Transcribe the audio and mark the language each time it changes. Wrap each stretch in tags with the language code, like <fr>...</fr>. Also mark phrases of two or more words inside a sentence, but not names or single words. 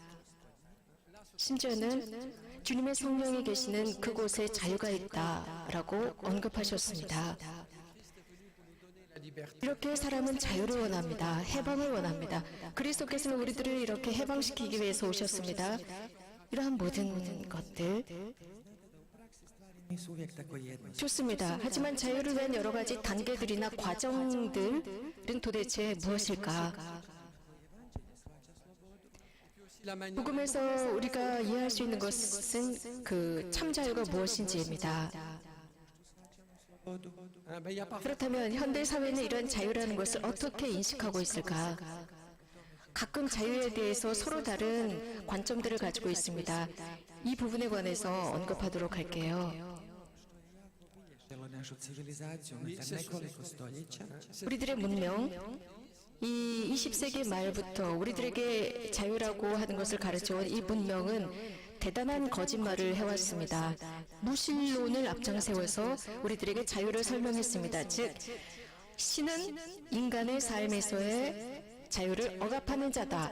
<ko>심지어는 주님의 성령이 계시는 그곳에 자유가 있다라고 언급하셨습니다. 이렇게 사람은 자유를 원합니다. 해방을 원합니다. 그리스도께서는 우리들을 이렇게 해방시키기 위해서 오셨습니다. 이러한 모든 것들</ko> <hr>Nisu uvijek tako jednostavne.</hr> <ko>좋습니다. 하지만 자유를 위한 여러 가지 단계들이나 과정들은 도대체 무엇일까?</ko> <fr>La manière</fr> <ko>복음에서 우리가 이해할 수 있는 것은 그 참자유가 무엇인지입니다.</ko> <fr>ben, il y a parfois</fr> <ko>그렇다면 현대 사회는 이런 자유라는 것을 어떻게 인식하고 있을까? 가끔 자유에 대해서 서로 다른 관점들을 가지고 있습니다. 이 부분에 관해서 언급하도록 할게요.</ko> <hr>Cijelo našu civilizaciju unutar nekoliko stoljeća.</hr> <ko>우리들의 문명, 이 20세기 말부터 우리들에게 자유라고 하는 것을 가르쳐온 이 문명은 대단한 거짓말을 해왔습니다. 무신론을 앞장세워서 우리들에게 자유를 설명했습니다. 즉, 신은 인간의 삶에서의 자유를 억압하는 자다.</ko>